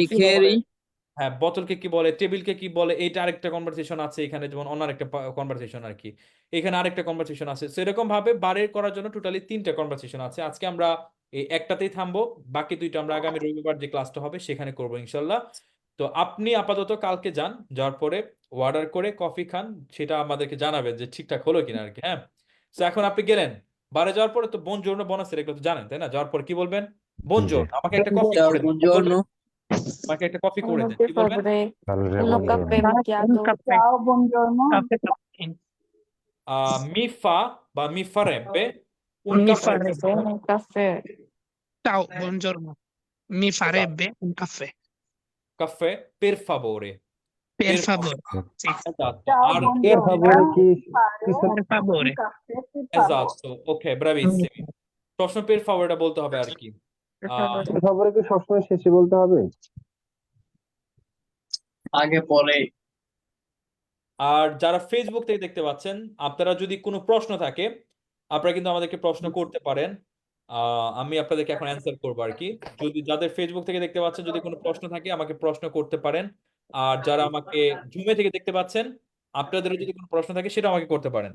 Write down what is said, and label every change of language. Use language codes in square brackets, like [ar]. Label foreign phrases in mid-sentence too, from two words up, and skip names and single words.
[bn] কি বলে হ্যাঁ বোতলকে কি বলে টেবিলকে কি বলে এইটা আরেকটা কনভারসেশন আছে এখানে যেমন অন্য আরেকটা কনভারসেশন আর কি এখানে আরেকটা কনভারসেশন আছে সেরকম ভাবে বারের করার জন্য টোটালি 3টা কনভারসেশন আছে আজকে আমরা এই একটাতেই থামবো বাকি 2টা আমরা আগামী রবিবার যে ক্লাসটা হবে সেখানে করবো ইনশাল্লাহ তো আপনি আপাতত কালকে যান যাওয়ার পরে অর্ডার করে কফি খান সেটা আমাদেরকে জানাবেন যে ঠিকঠাক হলো কিনা আর কি হ্যাঁ তো এখন আপনি গেলেন বারে যাওয়ার পরে তো বনজোর্নো বোনাসের এগুলো তো জানেন তাই না যাওয়ার পরে কি বলবেন বনজোর্নো আমাকে একটা কফি করে দিন বলবেন? আমাকে একটা কফি করে দেন কি বলবেন [it] Salve, uno buongiorno. caffè macchiato. ciao buongiorno mi fa বা mi farebbe un Mi caffè farebbe un caffè. Ciao, buongiorno. Mi farebbe un caffè, caffè per favore per favore. Sì, esatto ciao [bn] আর [it] Per favore chi per favore. esatto ok bravissimi [bn] সবসময় per favorটা বলতে হবে আর কি [it] per favore [bn] কি সবসময় শেষে বলতে হবে আগে পরে আর যারা ফেসবুক থেকে দেখতে পাচ্ছেন আপনারা যদি কোনো প্রশ্ন থাকে আপনারা কিন্তু আমাদেরকে প্রশ্ন করতে পারেন আমি আপনাদেরকে এখন অ্যান্সার করবো আর কি যদি যাদের ফেসবুক থেকে দেখতে পাচ্ছেন যদি কোনো প্রশ্ন থাকে আমাকে প্রশ্ন করতে পারেন আর যারা আমাকে জুমে থেকে দেখতে পাচ্ছেন, আপনাদেরও যদি কোনো প্রশ্ন থাকে সেটা আমাকে করতে পারেন।